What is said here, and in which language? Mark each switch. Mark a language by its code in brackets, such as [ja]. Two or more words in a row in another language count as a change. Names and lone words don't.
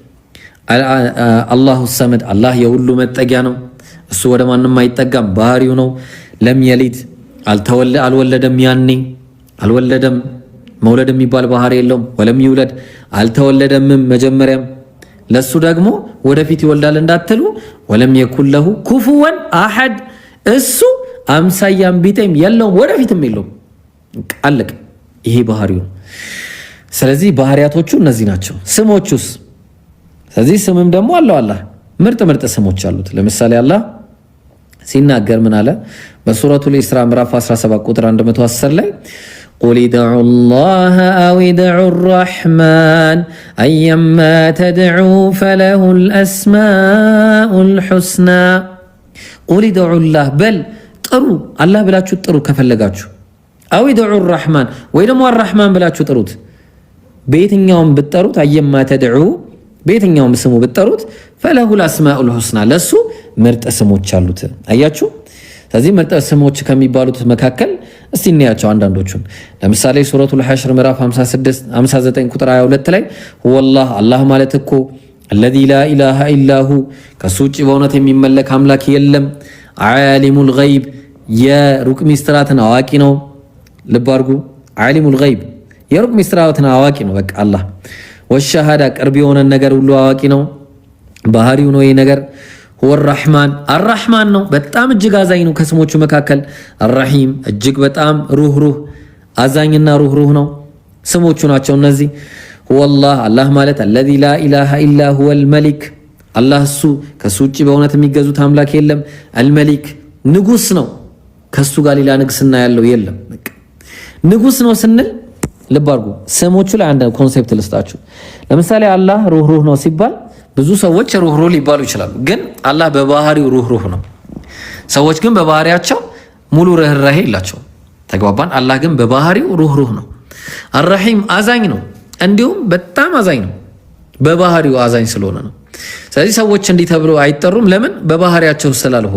[ar] الله الصمد [am] አላህ የሁሉ መጠጊያ ነው። እሱ ወደ ማንም አይጠጋም፣ ባህሪው ነው። [ar] لم يلد [am] አልወለደም፣ ያኔ አልወለደም መውለድ የሚባል ባህሪ የለውም። [ar] ولم يولد [am] አልተወለደም መጀመሪያም። ለሱ ደግሞ ወደፊት ይወልዳል እንዳትሉ [ar] ولم يكن له كفوا أحد [am] እሱ አምሳያም ቢጤም የለውም ወደፊትም የለውም። አለቀ። ይሄ ባህሪው ነው። ስለዚህ ባህሪያቶቹ እነዚህ ናቸው። ስሞቹስ? ስለዚህ ስምም ደግሞ አለው አላህ ምርጥ ምርጥ ስሞች አሉት። ለምሳሌ አላህ ሲናገር ምን አለ? በሱረቱል ኢስራ ምዕራፍ 17 ቁጥር 110 ላይ [ar] قل ادعوا الله أو ادعوا الرحمن أيما تدعوا فله الأسماء الحسنى قل ادعوا الله بل [am] ጥሩ አላህ ብላችሁ ጥሩ ከፈለጋችሁ [ar] أو ادعوا الرحمن [am] ወይ ደግሞ الرحمن ብላችሁ ጥሩት። በየትኛውም ብትጠሩት [ar] أيما تدعوا [am] በየትኛውም ስሙ ብትጠሩት [ar] فله الأسماء الحسنى [am] ለሱ ምርጥ ስሞች አሉት። አያችሁ። ስለዚህ ምርጥ ስሞች ከሚባሉት መካከል እስቲ እንያቸው አንዳንዶቹን። ለምሳሌ ሱረቱል ሐሽር ምዕራፍ 59 ቁጥር 22 ላይ ወላህ አላህ ማለት እኮ [ar] الذي لا اله الا هو [am] ከሱ ውጭ በእውነት የሚመለክ አምላክ የለም። [ar] عالم الغيب [am] የሩቅ ሚስጥራትን አዋቂ ነው። ልብ አድርጉ። [ar] عالم الغيب [am] የሩቅ ሚስጥራትን አዋቂ ነው። በቃ አላህ ወሸሃዳ ቅርብ የሆነ ነገር ሁሉ አዋቂ ነው። ባህሪው ነው ይሄ ነገር። ወራህማን አራህማን ነው፣ በጣም እጅግ አዛኝ ነው። ከስሞቹ መካከል አራሂም እጅግ በጣም ሩህሩህ አዛኝና ሩህሩህ ነው። ስሞቹ ናቸው እነዚህ። ወላህ አላህ ማለት [ar] الذي لا اله الا هو الملك [am] አላህ እሱ ከሱ ውጭ በእውነት የሚገዙት አምላክ የለም። አልመሊክ ንጉስ ነው፣ ከሱ ጋር ሌላ ንግስና ያለው የለም። በቃ ንጉስ ነው ስንል ልብ አድርጉ። ስሞቹ ላይ አንድ ኮንሴፕት ልስጣችሁ። ለምሳሌ አላህ ሩህሩህ ነው ሲባል ብዙ ሰዎች ሩህሩህ ሊባሉ ይችላሉ፣ ግን አላህ በባህሪው ሩህሩህ ነው። ሰዎች ግን በባህሪያቸው ሙሉ ርህራሄ የላቸውም። ተግባባን። አላህ ግን በባህሪው ሩህሩህ ነው። አራሂም አዛኝ ነው፣ እንዲሁም በጣም አዛኝ ነው። በባህሪው አዛኝ ስለሆነ ነው። ስለዚህ ሰዎች እንዲህ ተብለው አይጠሩም። ለምን?